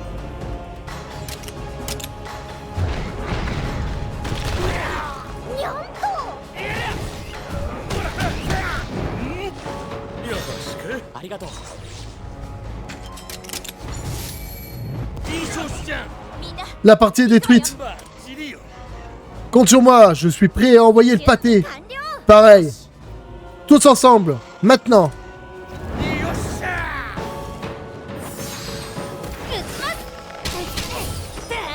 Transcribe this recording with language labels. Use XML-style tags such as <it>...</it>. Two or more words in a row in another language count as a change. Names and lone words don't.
<ja>にゃんと。よろしく。ありがとう。いい調子じゃん。</ja> <fr>La partie est détruite.</fr> <ja>バッチリよ。</ja> <fr>Compte sur moi, je suis prêt à envoyer le pâté.</fr> <ja>完了。</ja> <fr>Pareil. Tous ensemble, maintenant.</fr> <ja>よっしゃ。撃ちます。で</ja>